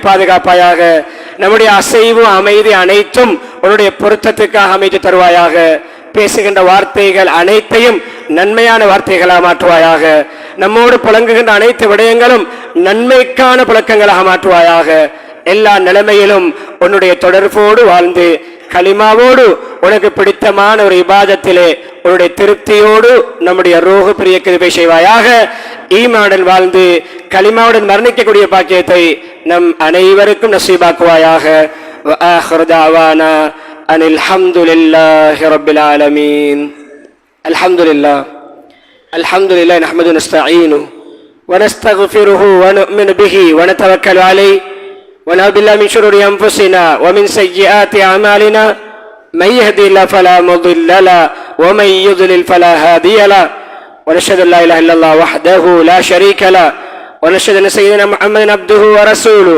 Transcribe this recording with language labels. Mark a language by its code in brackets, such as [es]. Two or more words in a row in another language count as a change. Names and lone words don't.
[ta] பாதுகாப்பாயாக, நம்முடைய அசைவு அமைதி அனைத்தும் உன்னுடைய பொருத்தத்துக்காக அமைத்து தருவாயாக, பேசுகின்ற வார்த்தைகள் அனைத்தையும் நன்மையான வார்த்தைகளாக மாற்றுவாயாக, நம்மோடு புழங்குகின்ற அனைத்து விடயங்களும் நன்மைக்கான புழக்கங்களாக மாற்றுவாயாக, எல்லா நிலைமையிலும் உன்னுடைய தொடர்போடு வாழ்ந்து கலிமாவோடு உனக்கு பிடித்தமான ஒரு இபாதத்திலே உன்னுடைய திருப்தியோடு நம்முடைய ரூஹ் பிரிய கிருபை செய்வாயாக. ஈமானுடன் வாழ்ந்து கலிமாவுடன் மரணிக்கக்கூடிய பாக்கியத்தை நம் அனைவருக்கும் நசீபாக்குவாயாக. [ar] وآخر دعوانا أن الحمد لله رب العالمين. الحمد لله نحمده ونستعينه ونستغفره ونؤمن به ونتوكل عليه ونعوذ بالله من شرور أنفسنا ومن سيئات أعمالنا، من يهدي الله فلا مضل له ومن يضلل فلا هادي له، ونشهد أن لا إله إلا الله وحده لا شريك له، ونشهد أن سيدنا محمدا عبده ورسوله.